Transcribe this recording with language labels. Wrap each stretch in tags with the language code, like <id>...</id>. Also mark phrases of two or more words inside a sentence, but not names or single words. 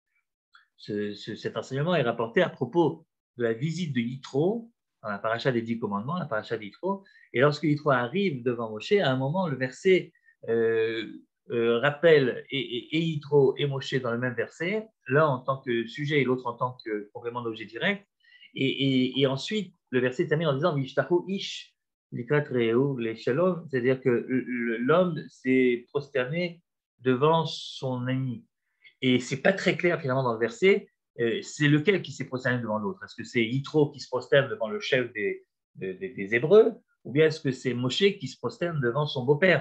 <fr>Cet enseignement est rapporté à propos de la visite de Yitro, dans la paracha des 10 commandements, la paracha d'Yitro, et lorsque Yitro arrive devant Moshe, à un moment, le verset rappelle et Yitro et Moshe dans le même verset, l'un en tant que sujet et l'autre en tant que complément d'objet direct, et ensuite, le verset termine en disant</fr> <he>וישתחו איש לקראת רעהו לשלום,</he> <fr>c'est-à-dire que l'homme s'est prosterné devant son ami. Et ce n'est pas très clair finalement dans le verset, c'est lequel qui s'est prosterné devant l'autre. Est-ce que c'est Yitro qui se prosterne devant le chef des Hébreux, ou bien est-ce que c'est Moshe qui se prosterne devant son beau-père?</fr>